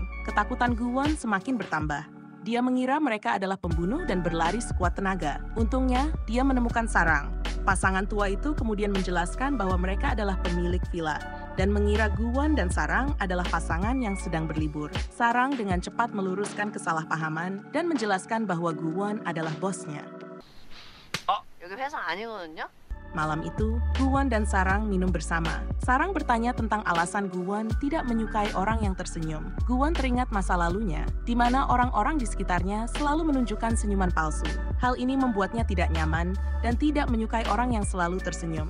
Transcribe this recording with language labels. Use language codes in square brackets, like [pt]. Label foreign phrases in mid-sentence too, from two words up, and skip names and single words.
[id] Ketakutan Guwon semakin bertambah. Dia mengira mereka adalah pembunuh dan berlari sekuat tenaga. Untungnya, dia menemukan Sarang. Pasangan tua itu kemudian menjelaskan bahwa mereka adalah pemilik villa dan mengira Guwon dan Sarang adalah pasangan yang sedang berlibur. Sarang dengan cepat meluruskan kesalahpahaman dan menjelaskan bahwa Guwon adalah bosnya. [ko] 여기 회사 아니거든요? [id] Malam itu, Guwon dan Sarang minum bersama. Sarang bertanya tentang alasan Guwon tidak menyukai orang yang tersenyum. Guwon teringat masa lalunya, di mana orang-orang di sekitarnya selalu menunjukkan senyuman palsu. Hal ini membuatnya tidak nyaman dan tidak menyukai orang yang selalu tersenyum.